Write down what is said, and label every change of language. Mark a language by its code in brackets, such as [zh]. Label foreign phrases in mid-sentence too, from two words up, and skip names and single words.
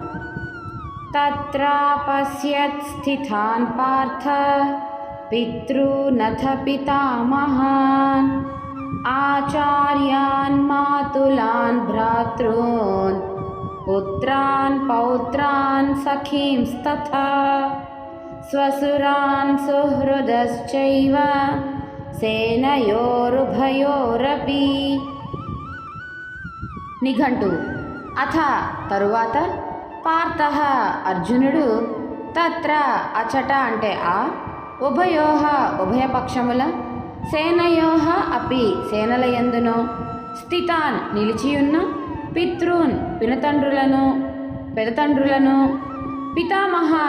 [sa] तत्रापश्यत् स्थितान् पार्थ पितॄनथ पितामहान् आचार्यान् मातुलान् भ्रातॄन् पुत्रान् पौत्रान् सखींस्तथा स्वसुरान् सुहृदश्चैव सेनयोरुभयोरपि। [te] నిఘంటు అథ తరువాత పార్థః అర్జునుడు తత్ర అచట అంటే ఆ ఉభయోః ఉభయపక్షముల సేనయోః అపి సేనల యందును స్థితాన్ నిలిచియున్న పితॄన్ పినతండ్రులను పెదతండ్రులను పితామహాన్